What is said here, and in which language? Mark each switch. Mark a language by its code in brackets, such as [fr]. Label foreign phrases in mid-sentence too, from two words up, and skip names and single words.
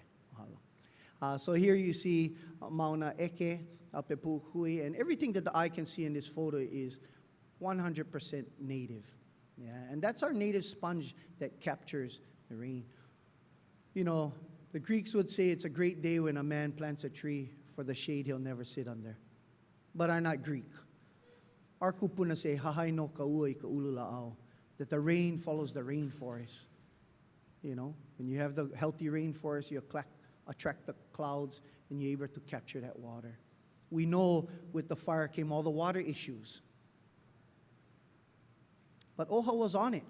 [en] So here you see Mauna Eke up at Pu'ukui, and everything that the eye can see in this photo is 100% native. Yeah? And that's our native sponge that captures the rain. You know, the Greeks would say it's a great day when a man plants a tree for the shade he'll never sit under. But I'm not Greek. Our kupuna say, [haw] hahai no kaua I ka ulula'au, [en] that the rain follows the rainforest. You know, when you have the healthy rainforest, you attract the clouds, and you're able to capture that water. We know with the fire came all the water issues. But OHA was on it.